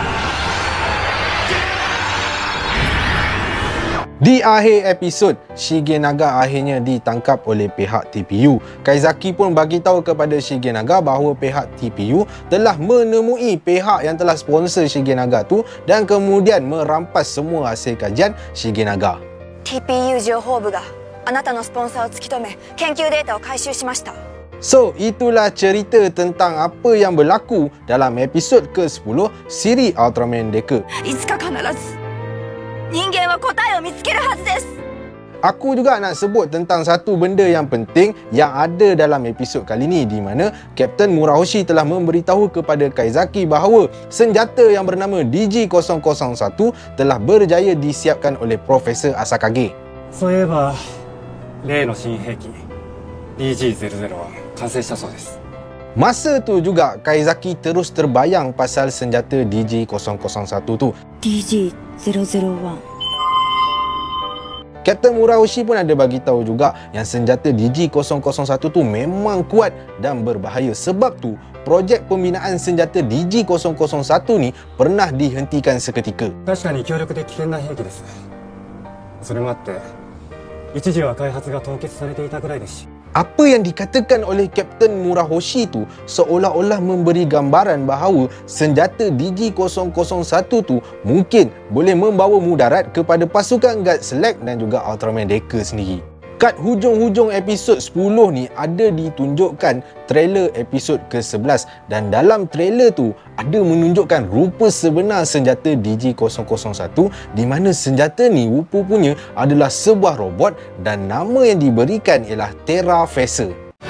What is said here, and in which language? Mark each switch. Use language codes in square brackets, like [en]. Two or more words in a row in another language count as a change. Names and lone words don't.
[ms] Di akhir episod, Shigenaga akhirnya ditangkap oleh pihak TPU. Kaizaki pun bagi tahu kepada Shigenaga bahawa pihak TPU telah menemui pihak yang telah sponsor Shigenaga tu dan kemudian merampas semua hasil kajian Shigenaga. [ja] TPU 情報部があなたのスポンサーを突き止め、研究データを回収しました。 [ms] So, itulah cerita tentang apa yang berlaku dalam episod ke-10 siri Ultraman Deka. [ja] いつか必ず人間は答えを見つけるはずです。 [ms] Aku juga nak sebut tentang satu benda yang penting yang ada dalam episod kali ni, di mana Kapten Murahoshi telah memberitahu kepada Kaizaki bahawa senjata yang bernama DG-001 telah berjaya disiapkan oleh Profesor Asakage. [ja] そういえば例の新兵器 DG-00 は完成したそうです。 [ms] Masa tu juga Kaizaki terus terbayang pasal senjata DG-001 tu. DG-001 Kapten Murahoshi pun ada bagi tahu juga yang senjata DG-001 tu memang kuat dan berbahaya. Sebab tu projek pembinaan senjata DG-001 ni pernah dihentikan seketika. [ja] 確かに強力で危険な兵器です。それもあって一時は開発が凍結されていたぐらいですし。 [ms] Apa yang dikatakan oleh Kapten Murahoshi tu seolah-olah memberi gambaran bahawa senjata DG-001 tu mungkin boleh membawa mudarat kepada pasukan Guts Select dan juga Ultraman Deka sendiri. Kat hujung-hujung episod 10 ni ada ditunjukkan trailer episod ke-11 dan dalam trailer tu ada menunjukkan rupa sebenar senjata DG-001 di mana senjata ni rupa-rupanya adalah sebuah robot dan nama yang diberikan ialah Terra Facer.